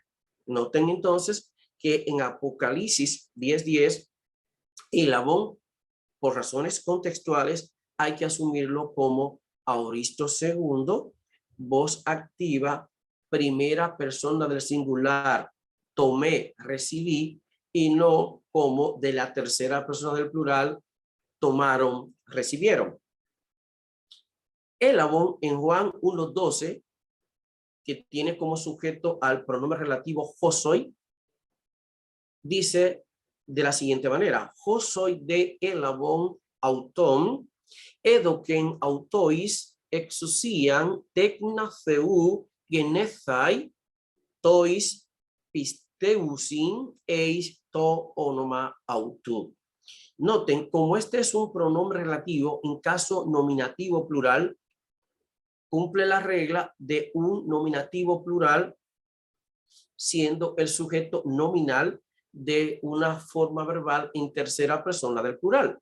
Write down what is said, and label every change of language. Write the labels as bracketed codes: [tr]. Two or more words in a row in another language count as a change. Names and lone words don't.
[es] Noten entonces que en Apocalipsis 10:10, elabon, por razones contextuales, hay que asumirlo como auristo segundo, voz activa, primera persona del singular, tomé, recibí, y no como de la tercera persona del plural, tomaron, recibieron. Elabon en Juan 1:12, que tiene como sujeto al pronombre relativo yo soy, dice de la siguiente manera: yo soy [el] δὲ ἔλαβον αὐτόν, ἔδωκεν αὐτοῖς ἐξουσίαν τέκνα θεοῦ γενέσθαι τοῖς πιστεύουσιν εἰς τὸ ὄνομα αὐτοῦ. [es] Noten, como este es un pronombre relativo, en caso nominativo plural, cumple la regla de un nominativo plural siendo el sujeto nominal de una forma verbal en tercera persona del plural.